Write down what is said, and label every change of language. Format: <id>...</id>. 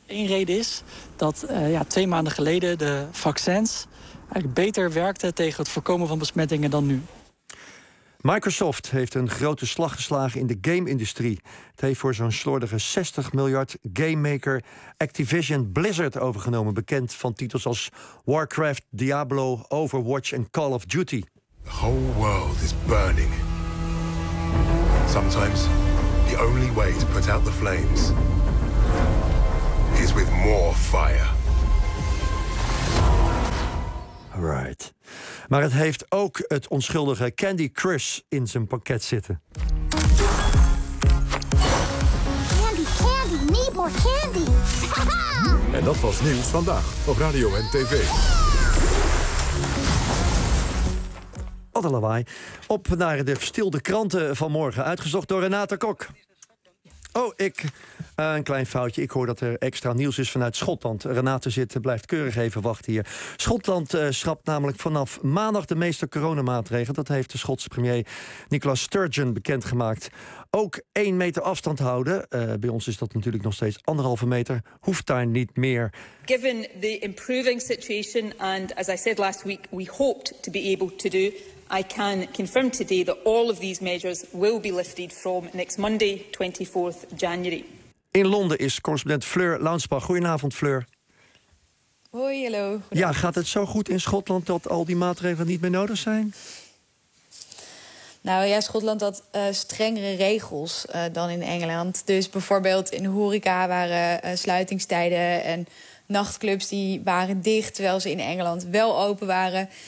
<nl>Eén reden is dat 2 maanden geleden de vaccins eigenlijk beter werkten tegen het voorkomen van besmettingen dan nu. Microsoft heeft een grote slag geslagen in de game-industrie. Het heeft voor zo'n slordige 60 miljard gamemaker Activision Blizzard overgenomen. Bekend van titels als Warcraft, Diablo, Overwatch en Call of Duty.</nl> <en>The whole world is burning. Sometimes the only way to put out the flames is with more fire. Right.</en> <nl>Maar het heeft ook het onschuldige Candy Crush in zijn pakket zitten.</nl> <en>Candy, candy, need more candy.</en> <nl>En dat was Nieuws Vandaag op Radio en TV. Wat een lawaai. Op naar de verstilde kranten van morgen, uitgezocht door Renate Kok. Oh, een klein foutje. Ik hoor dat er extra nieuws is vanuit Schotland. Renate zit, blijft keurig even wachten hier. Schotland schrapt namelijk vanaf maandag de meeste coronamaatregelen. Dat heeft de Schotse premier Nicola Sturgeon bekendgemaakt. Ook 1 meter afstand houden. Bij ons is dat natuurlijk nog steeds 1,5 meter. Hoeft daar niet meer.</nl> <en>Given the improving situation and as I said last week, we hoped to be able to do. I can confirm today that all of these measures will be lifted from next Monday, 24th January.</en> <nl>In Londen is correspondent Fleur Launsbach. Goedenavond, Fleur. Hoi, hallo. Ja, gaat het zo goed in Schotland dat al die maatregelen niet meer nodig zijn? Nou ja, Schotland had strengere regels dan in Engeland. Dus bijvoorbeeld in de horeca waren sluitingstijden en nachtclubs die waren dicht, terwijl ze in Engeland wel open waren.</nl>